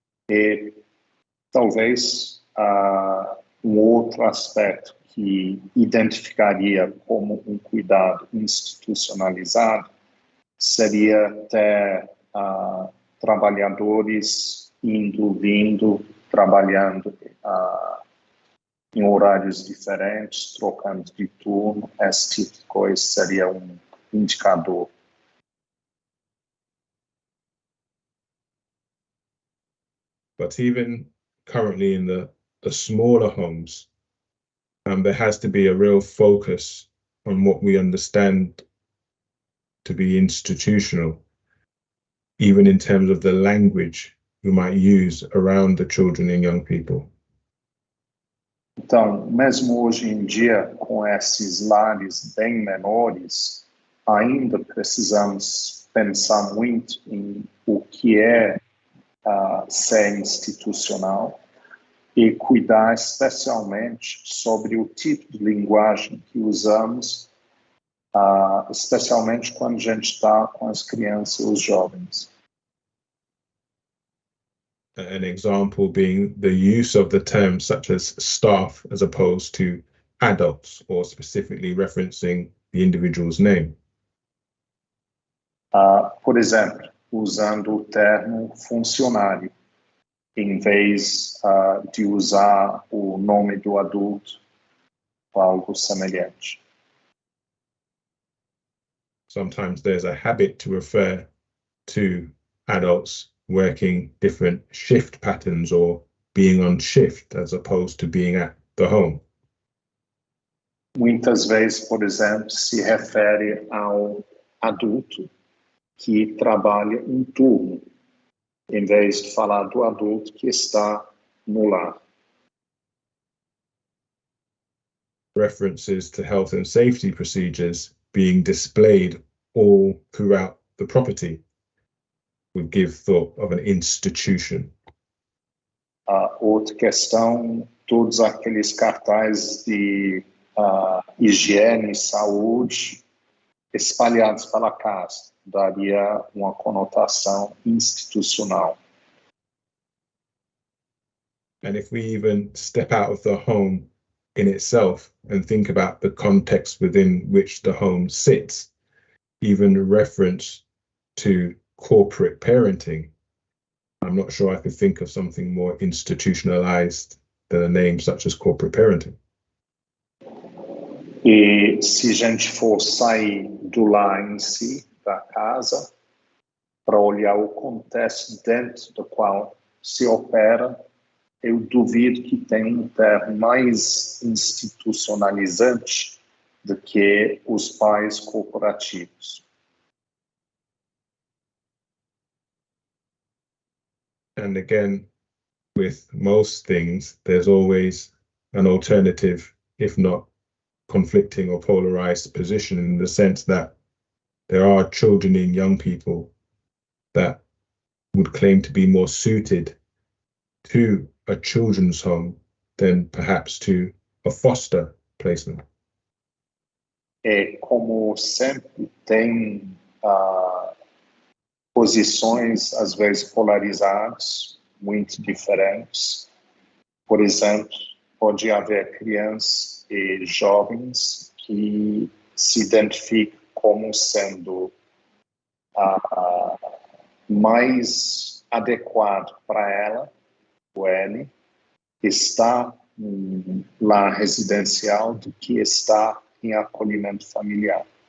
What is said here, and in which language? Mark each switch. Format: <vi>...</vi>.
<pt>E talvez outro aspecto que identificaria como um cuidado institucionalizado seria ter trabalhadores indo, vindo, trabalhando em horários diferentes, trocando de turno, esse tipo de coisa seria um indicador.</pt> <en>But even currently in the smaller homes, there has to be a real focus on what we understand to be institutional, even in terms of the language we might use around the children and young people.</en> <pt>Então, mesmo hoje em dia, com esses lares bem menores, ainda precisamos pensar muito em o que é ser institucional e cuidar especialmente sobre o tipo de linguagem que usamos, especialmente quando a gente está com as crianças e os jovens.</pt> <en>An example being the use of the terms such as staff as opposed to adults, or specifically referencing the individual's name.</en> <pt>Por exemplo, usando o termo funcionário, em vez de usar o nome do adulto ou algo semelhante.</pt> <en>Sometimes there's a habit to refer to adults working different shift patterns or being on shift as opposed to being at the home.</en> <pt>Muitas vezes, por exemplo, se refere ao adulto que trabalha um turno, em vez de falar do adulto que está no lar.</pt> <en>References to health and safety procedures being displayed all throughout the property would give thought of an institution.</en> <pt>Outra questão, todos aqueles cartazes de higiene e saúde espalhados pela casa, daria uma conotação institucional.</pt> <en>And if we even step out of the home in itself and think about the context within which the home sits, even reference to corporate parenting, I'm not sure I could think of something more institutionalized than a name such as corporate parenting.</en> <pt>E se a gente for sair do lar em si, da casa, para olhar o contexto dentro do qual se opera, eu duvido que tenha um termo mais institucionalizante do que os pais corporativos.</pt> <en>And again, with most things, there's always an alternative, if not conflicting or polarized position, in the sense that there are children and young people that would claim to be more suited to a children's home than perhaps to a foster placement.</en> <pt>Como sempre tem posições às vezes polarizadas, muito diferentes. Por exemplo, pode haver crianças e jovens que se identificam como sendo mais adequado para ela, ou ele, estar lá residencial do que estar em acolhimento familiar.</pt>